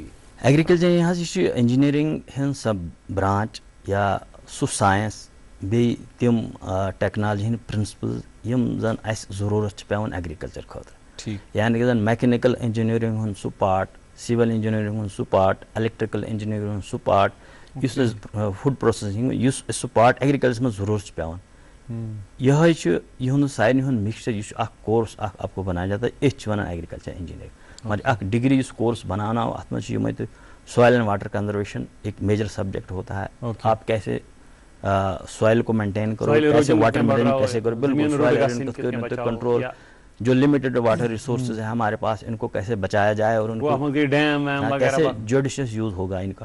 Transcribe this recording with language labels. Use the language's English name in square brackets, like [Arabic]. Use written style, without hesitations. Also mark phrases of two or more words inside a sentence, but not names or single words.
[Kashmiri] ایگرِکلچر حظ یہِ چھُ انجینئرنگ ہُنٛد [English] sub branch [Kashmiri] یا سُہ ساینس بیٚیہِ تِم ٹیکنالجی ہٕنٛدۍ پرنسپلز یِم زن اَسہِ ضروٗرت چھِ پیٚوان ایگرِکلچر خٲطرٕ یعنی کہِ زن [English] mechanical engineering [Kashmiri] ہُنٛد سُہ پارٹ [English] civil engineering [Kashmiri] ہُنٛد سُہ پارٹ [English] electrical engineering [Kashmiri] ہُنٛد سُہ پارٹ یُس أسۍ [English] food processing [Kashmiri] یُس اَسہِ سُہ پارٹ ایگرِکلچرس منٛز ضروٗرت چھُ پیٚوان یِہوے چھُ یِہُنٛد سارنٕے ہُنٛد مِکسچر یہِ چھُ اکھ کورس اکھ [Urdu] آپ کو بنایا جاتا ہے [Kashmiri] أسۍ چھِ ونان [English] agriculture engineering [Urdu] مگر اکھ ڈگری یُس کورس بنانا ہو [Kashmiri] اتھ منٛز چھِ یِمے تہِ [English] soil and water conservation [Urdu] ایک [English] major subject [Urdu] ہوتا ہے آپ کیسے سوائل کو مینٹین کرو کیسے واٹر مینٹین کیسے کرو بالکل کنٹرول جو [English] limited water resources [Urdu] ہیں ہمارے پاس ان کو کیسے بچایا جائے اور ان کو کیسے [English] judicious use [Urdu] ہوگا ان کا.